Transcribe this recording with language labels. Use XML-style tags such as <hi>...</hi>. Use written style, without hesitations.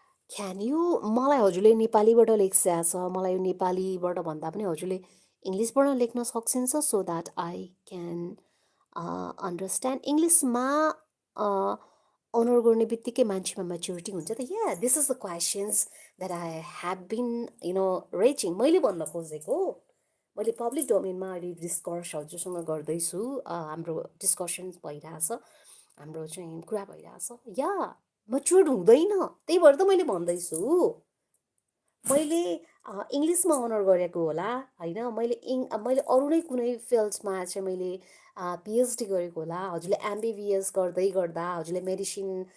<en>can you,</en> <ne>मलाई हजुरले नेपालीबाट लेख्छ, मलाई यो नेपालीबाट भन्दा पनि हजुरले इङ्ग्लिसबाट लेख्न सकिन्छ,</ne> <en>So that I can understand.</en> <ne>इङ्ग्लिसमा अनर गर्ने बित्तिकै मान्छेमा मेच्युरिटी हुन्छ त।</ne> <en>Yeah, this is the questions that I have been reaching.</en> <ne>मैले भन्न खोजेको, मैले पब्लिक डोमेनमा अहिले डिस्कस हजुरसँग गर्दैछु, हाम्रो डिस्कसन भइरहेछ, हाम्रो चाहिँ कुरा भइरहेछ। या, मच्योर्ड हुँदैन, त्यही भएर त मैले भन्दैछु। मैले इङ्ग्लिसमा अनर गरेको होला, होइन, मैले अरू नै कुनै फिल्डमा चाहिँ मैले पिएचडी गरेको होला। हजुरले एमबिबिएस गर्दै गर्दा, हजुरले मेडिसिन</ne>